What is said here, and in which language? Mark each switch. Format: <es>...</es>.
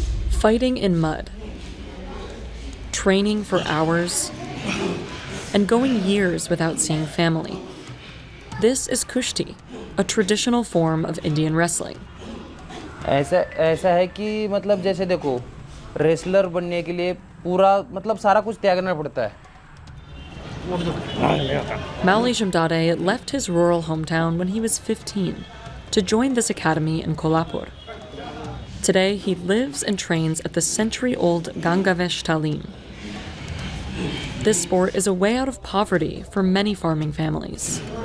<en>Fighting in mud, training for hours, and going years without seeing family. This is kushti, a traditional form of Indian wrestling.</en> <hi>ऐसा है कि मतलब जैसे देखो wrestler बनने के लिए पूरा मतलब सारा कुछ त्यागना पड़ता है.</hi> <en>Mauli Shamdade left his rural hometown when he was 15 to join this academy in Kolhapur. Today, he lives and trains at the century-old Gangavesh Talim. This sport is a way out of poverty for many farming families.</en>